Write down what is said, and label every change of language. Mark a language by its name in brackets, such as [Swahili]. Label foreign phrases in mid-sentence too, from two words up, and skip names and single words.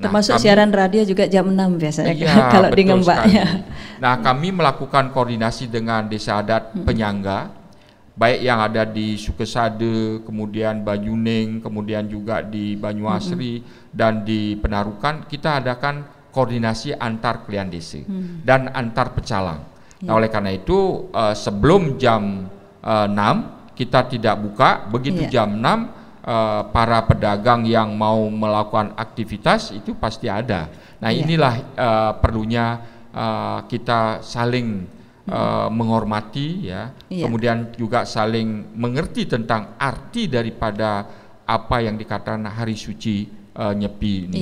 [Indonesian] Termasuk siaran radio juga jam 6 biasanya kalau di ngembaknya. Nah, kami melakukan koordinasi dengan desa adat penyangga, baik yang ada di Sukesade, kemudian Banyuning, kemudian juga di Banyuasri dan di Penarukan. Kita adakan koordinasi antar klian desa dan antar pecalang. Nah oleh karena itu sebelum jam 6 kita tidak buka, begitu jam 6 para pedagang yang mau melakukan aktivitas itu pasti ada. Nah inilah perlunya kita saling menghormati ya, kemudian juga saling mengerti tentang arti daripada apa yang dikatakan hari suci Nyepi ini.